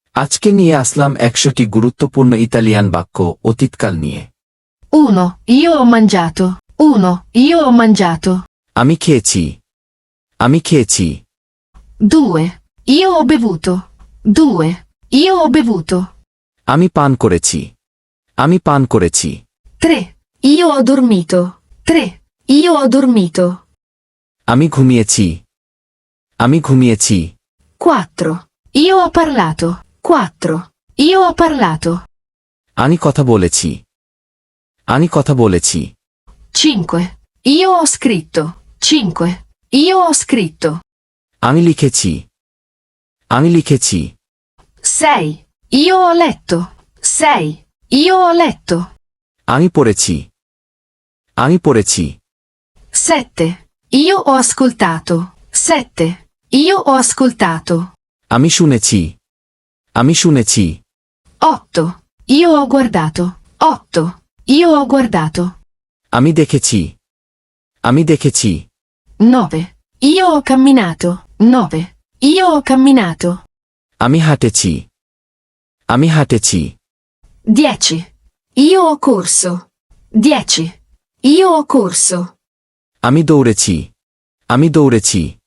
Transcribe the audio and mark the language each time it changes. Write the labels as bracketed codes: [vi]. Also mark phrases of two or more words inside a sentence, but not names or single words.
[bn] আজকে নিয়ে আসলাম 100টি গুরুত্বপূর্ণ ইতালিয়ান বাক্য অতীতকাল নিয়ে। [it] 1. Io ho mangiato. 1. Io ho mangiato. [bn] আমি খেয়েছি। আমি খেয়েছি। [it] 2. Io ho bevuto. 2. Io ho bevuto. [bn] আমি পান করেছি। আমি পান করেছি। [it] 3. Io ho dormito. 3. Io ho dormito. [bn] আমি ঘুমিয়েছি। আমি ঘুমিয়েছি। [it] 4. Io ho parlato. 4. Io ho parlato. [bn] আমি কথা বলেছি। আমি কথা বলেছি। [it] 5. Io ho scritto. 5. Io ho scritto. [bn] আমি লিখেছি। আমি লিখেছি। [it] 6. Io ho letto. 6. Io ho letto. [bn] আমি পড়েছি। আমি পড়েছি। [it] 7. Io ho ascoltato. 7. Io ho ascoltato. [bn] আমি শুনেছি। আমি শুনেছি। [it] 8. Io ho guardato. 8. Io ho guardato. [bn] আমি দেখেছি। আমি দেখেছি। [it] 9. Io ho camminato. 9. Io ho camminato. [bn] আমি হাঁটেছি। আমি হাঁটেছি। [it] 10. Io ho corso. 10. Io ho corso. [bn] আমি দৌড়েছি। আমি দৌড়েছি।